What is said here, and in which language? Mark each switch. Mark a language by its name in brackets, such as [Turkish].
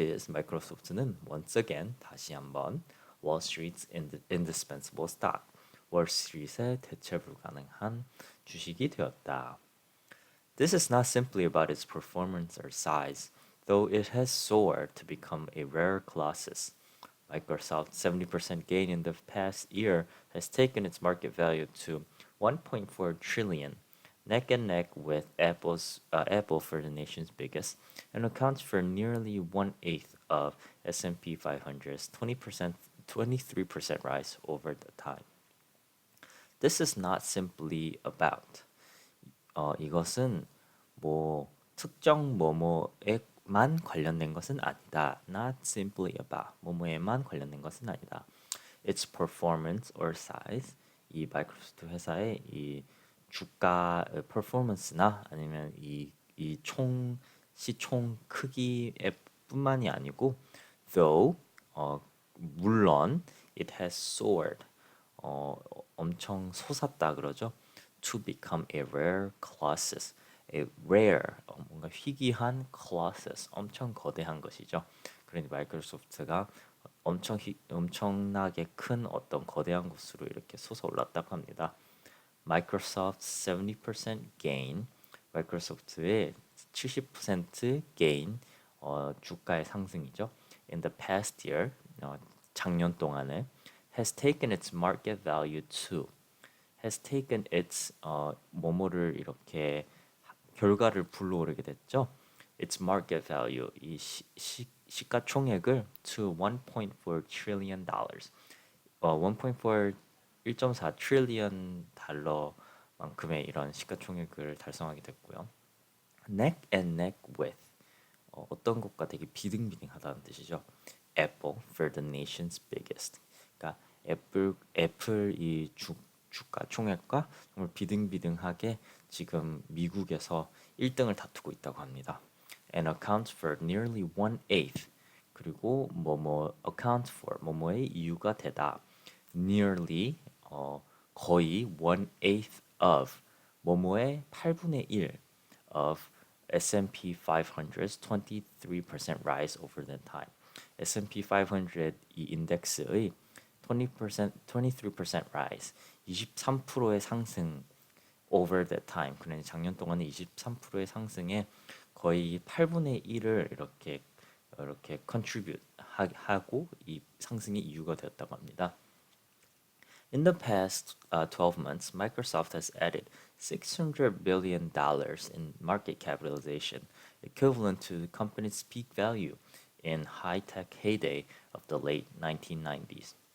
[English] 마이크로소프트는 once again [Korean] 다시 한번 [English] Wall Street's indispensable stock. [Korean] 월스트릿의 대체 불가능한 주식이 되었다. [English] This is not simply about its performance or size, though it has soared to become a rare colossus. Microsoft's 70% gain in the past year has taken its market value to 1.4 trillion, neck and neck with Apple for the nation's biggest, and accounts for nearly 1/8 of S&P 500's 23% rise over the time. This is not simply about [Korean] 이것은 뭐 특정 뭐뭐에만 관련된 것은 아니다. [English] Not simply about [Korean] 뭐뭐에만 관련된 것은 아니다. [English] Its performance or size [Korean] 이 마이크로소프트 회사의 이 주가 퍼포먼스나 아니면 이총 시총 크기에 뿐만이 아니고 though 물론 [English] it has soared [Korean] 엄청 솟았다 그러죠. [English] To become a rare colossus. A rare [Korean] 뭔가 희귀한 colossus 엄청 거대한 것이죠. 그러니 마이크로소프트가 엄청나게 큰 어떤 거대한 곳으로 이렇게 솟아올랐다고 합니다. [English] Microsoft's 70% gain, [Korean] 마이크로소프트의 70% gain, 주가의 상승이죠. [English] In the past year, [Korean] 작년 동안에 [English] has taken its market value to, has taken its [Korean] 뭐뭐를 이렇게 결과를 불러오르게 됐죠. [English] Its market value, [Korean] 이 시가총액을 [English] to 1.4 trillion dollars, [Korean] 1.4 1.4 트릴리언 달러만큼의 이런 시가총액을 달성하게 됐고요. [English] Neck and neck with [Korean] 어떤 것과 되게 비등비등하다는 뜻이죠. [English] Apple for the nation's biggest. [Korean] 그러니까 애플 이 주가 총액과 정말 비등비등하게 지금 미국에서 1등을 다투고 있다고 합니다. [English] And accounts for nearly 1/8. [Korean] 그리고 뭐뭐 [English] account for [Korean] 뭐뭐의 이유가 되다. [English] Nearly 거의 1/8 of [Korean] 뭐뭐의 8분의 1 [English] of S&P 500's 23% rise over that time. [Korean] S&P 500 이 인덱스의 23% rise, 23%의 상승 [English] over that time. [Korean] 그러니 작년 동안에 23%의 상승에 거의 8분의 1을 이렇게 contribute 하고 이 상승의 이유가 되었다고 합니다. [English] In the past 12 months, Microsoft has added $600 billion in market capitalization, equivalent to the company's peak value in high-tech heyday of the late 1990s.